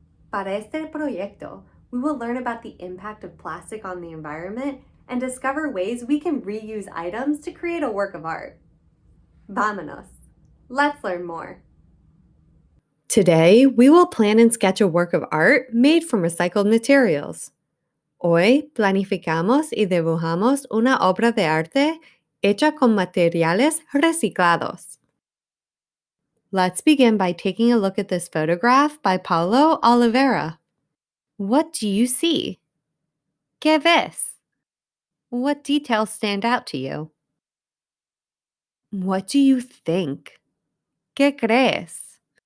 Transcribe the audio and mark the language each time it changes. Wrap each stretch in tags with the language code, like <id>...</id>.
<es>Para este proyecto,</es> <en>we will learn about the impact of plastic on the environment and discover ways we can reuse items to create a work of art.</en> <es>Vamanos.</es> <en>Let's learn more. Today, we will plan and sketch a work of art made from recycled materials.</en> <es>Hoy planificamos y dibujamos una obra de arte hecha con materiales reciclados.</es> <en>Let's begin by taking a look at this photograph by Paulo Oliveira. What do you see?</en> <es>¿Qué ves?</es> <en>What details stand out to you? What do you think?</en> <es>¿Qué crees?</es>